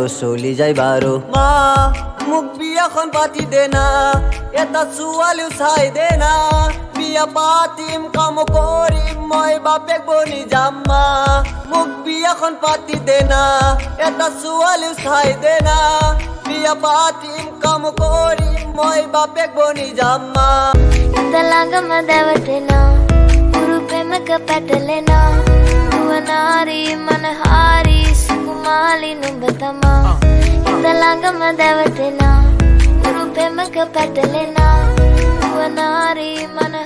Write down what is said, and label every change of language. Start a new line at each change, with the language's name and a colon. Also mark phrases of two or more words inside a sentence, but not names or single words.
Assamese: চলি যায় বাৰু মা মোক বিয়াখন পাতি দে না এটা ছোৱালীও চাই দে না বিয়া পাতিম কাম কৰিম মই বাপেক বনি যাম মা মোক বিয়াখন পাতি দে না এটা ছোৱালীও চাই দে না বিয়া পাতিম কাম কৰিম মই বাপেক বনি যাম මා
Sinhala: ළඟම දැවටෙනා උරු පෙමක පැටලෙනා නුවනාරී මනහාරී සුකුමාලි නුඹ තමා හිත ළඟම දැවටෙනා උරු පෙමක පැටලෙනා නුවනාරී